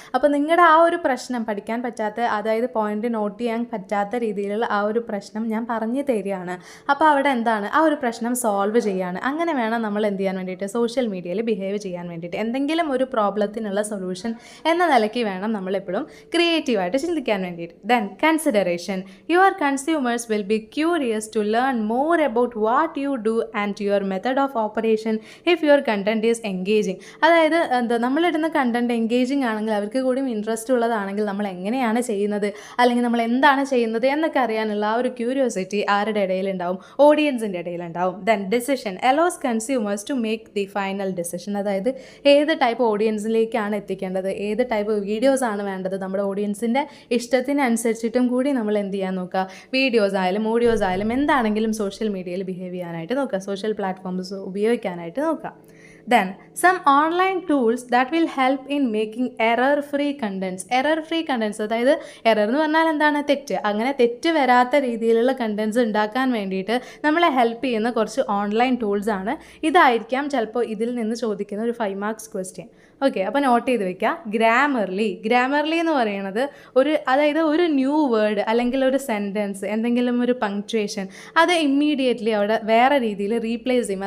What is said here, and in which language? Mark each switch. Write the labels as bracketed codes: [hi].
[ml] അപ്പോൾ നിങ്ങളുടെ ആ ഒരു പ്രശ്നം പഠിക്കാൻ പറ്റാത്ത, അതായത് പോയിന്റ് നോട്ട് ചെയ്യാൻ പറ്റാത്ത രീതിയിലുള്ള ആ ഒരു പ്രശ്നം ഞാൻ പറഞ്ഞു തരികയാണ്. അപ്പോൾ അവിടെ എന്താണ്, ആ ഒരു പ്രശ്നം സോൾവ് ചെയ്യുകയാണ്. അങ്ങനെ വേണം നമ്മൾ എന്ത് ചെയ്യാൻ വേണ്ടിയിട്ട്, സോഷ്യൽ മീഡിയയിൽ ബിഹേവ് ചെയ്യാൻ വേണ്ടിയിട്ട്. എന്തെങ്കിലും ഒരു പ്രോബ്ലത്തിനുള്ള സൊല്യൂഷൻ എന്ന നിലയ്ക്ക് വേണം നമ്മളെപ്പോഴും ക്രിയേറ്റീവായിട്ട് ചിന്തിക്കാൻ വേണ്ടിയിട്ട്. [en] Then consideration. Your consumers will be curious to learn more about what you do and your method of operation if your content is engaging. [ml] അതായത് എന്താ, നമ്മളിടുന്ന കണ്ടന്റ് എൻഗേജിങ് ആണെങ്കിൽ, അവർക്ക് കൂടി ഇൻട്രസ്റ്റ് ഉള്ളതാണെങ്കിൽ നമ്മൾ എങ്ങനെയാണ് ചെയ്യുന്നത്, അല്ലെങ്കിൽ നമ്മൾ എന്താണ് ചെയ്യുന്നത് എന്നൊക്കെ അറിയാനുള്ള ആ ഒരു ക്യൂരിയോസിറ്റി ആരുടെ ഇടയിലുണ്ടാവും? ഓഡിയൻസിൻ്റെ ഇടയിലുണ്ടാവും. [en] Then decision. Allows consumers to make the final decision. [ml] അതായത് ഏത് ടൈപ്പ് ഓഡിയൻസിലേക്കാണ് എത്തിക്കേണ്ടത്, ഏത് ടൈപ്പ് വീഡിയോസ് ആണ് വേണ്ടത്, നമ്മുടെ ഓഡിയൻസിൻ്റെ ഇഷ്ടത്തിനനുസരിച്ചിട്ടും കൂടി നമ്മൾ എന്ത് ചെയ്യാൻ നോക്കുക, വീഡിയോസ് ആയാലും ഓഡിയോസ് ആയാലും എന്താണെങ്കിലും സോഷ്യൽ മീഡിയയിൽ ബിഹേവ് ചെയ്യാനായിട്ട് നോക്കുക, സോഷ്യൽ പ്ലാറ്റ്ഫോംസ് ഉപയോഗിക്കാനായിട്ട് നോക്കുക. [en] Then some online tools that will help in making error-free contents. [ml] Error-free contents, അതായത് എറർ എന്ന് പറഞ്ഞാൽ എന്താണ്? തെറ്റ്. അങ്ങനെ തെറ്റ് വരാത്ത രീതിയിലുള്ള കണ്ടൻസ് ഉണ്ടാക്കാൻ വേണ്ടിയിട്ട് നമ്മളെ ഹെൽപ്പ് ചെയ്യുന്ന കുറച്ച് ഓൺലൈൻ ടൂൾസ് ആണ്. ഇതായിരിക്കാം ചിലപ്പോൾ ഇതിൽ നിന്ന് ചോദിക്കുന്ന ഒരു 5 മാർക്സ് ക്വസ്റ്റ്യൻ. ഓക്കെ, അപ്പോൾ നോട്ട് ചെയ്ത് വെക്കുക. ഗ്രാമർലി. ഗ്രാമർലി എന്ന് പറയുന്നത് അതായത് ഒരു ന്യൂ വേർഡ് അല്ലെങ്കിൽ ഒരു സെൻറ്റൻസ്, എന്തെങ്കിലും ഒരു പങ്ക്ച്വേഷൻ, അത് ഇമ്മീഡിയറ്റ്ലി അവിടെ വേറെ രീതിയിൽ റീപ്ലേസ് ചെയ്യും.